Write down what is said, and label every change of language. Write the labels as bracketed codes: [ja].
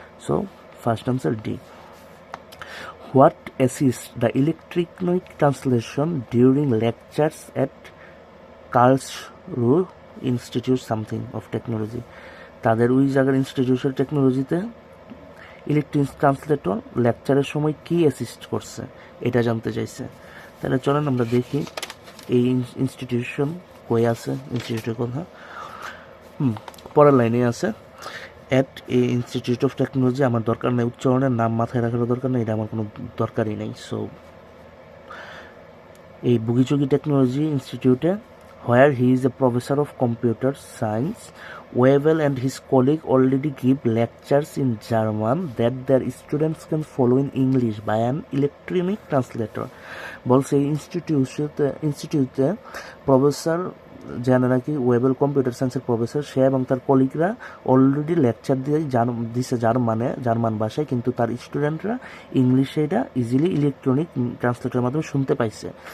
[bn] So first answer D. [en] what assist the electronic translation during lectures at Karlsruhe institute something of technology, [bn] তাদের ওই জায়গার institution টেকনোলজিতে electronic translator লেকচারের সময় কি অ্যাসিস্ট করছে এটা জানতে চাইছে। তাহলে চলেন আমরা দেখি এই ইনস্টিটিউশন কই আছে, ইনস্টিটিউটের কথা পরের লাইনে আছে, at a institute of technology. আমার দরকার নেই, উচ্চারণের নাম মাথায় রাখার দরকার নেই, এটা আমার কোনো দরকারই নেই। সো এই বুগিচুগি টেকনোলজি ইনস্টিটিউটে, [en] where he is a professor of computer science, Webel and his colleague already give lectures in German that their students can follow in English by an electronic translator. [bn] বলছে এই ইনস্টিটিউটে প্রফেসর, যারা নাকি Wavell computer সায়েন্সের professor, সে এবং তার কলিগরা already lecture দিছে জার্মান ভাষায়, কিন্তু তার স্টুডেন্টরা ইংলিশে এটা ইজিলি ইলেকট্রনিক ট্রান্সলেটরের মাধ্যমে শুনতে পাইছে।